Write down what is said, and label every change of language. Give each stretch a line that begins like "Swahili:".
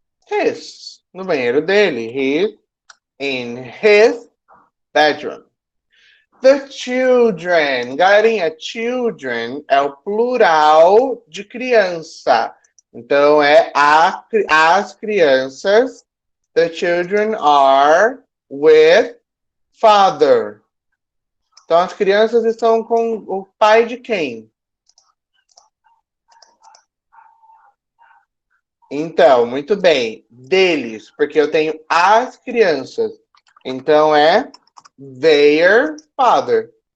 English: His.
Portuguese: No banheiro dele.
English: He's in his bedroom. The children.
Portuguese: Galerinha, children é o plural de criança. Então, é as crianças.
English: The children are with father.
Portuguese: Então, as crianças estão com o pai de quem? Então, muito bem. Deles, porque eu tenho as crianças. Então, é
English: their father.